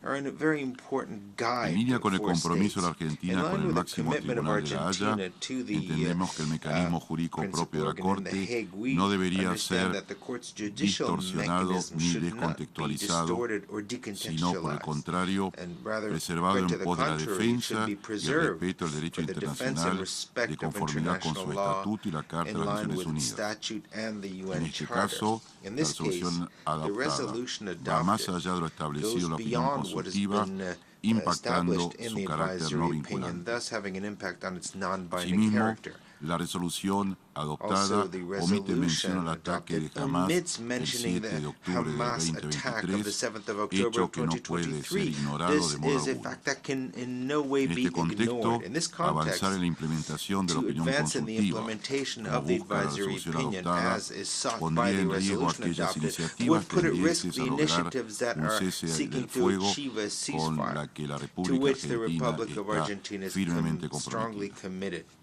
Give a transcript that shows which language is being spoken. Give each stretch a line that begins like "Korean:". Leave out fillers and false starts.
Spanish: En línea con el compromiso de la Argentina con el máximo tribunal de La Haya, entendemos que el mecanismo jurídico propio de la Corte no debería ser distorsionado ni descontextualizado, sino por el contrario, preservado en pos de la defensa y el respeto del derecho internacional de conformidad con su estatuto y la Carta de las Naciones Unidas. En este caso,
English: In this case, the resolution adopted goes beyond what has been established in the advisory opinion, thus having an impact on its non-binding character.
Spanish: La resolución adoptada omite mención al ataque de Hamas el 7 de octubre de 2023, hecho que no puede ser ignorado de modo alguno. En este contexto, avanzar en la implementación de la opinión consultiva, como busca la resolución adoptada, pondría en riesgo aquellas iniciativas tendientes a lograr un cese del fuego con la que la República Argentina está firmemente comprometida.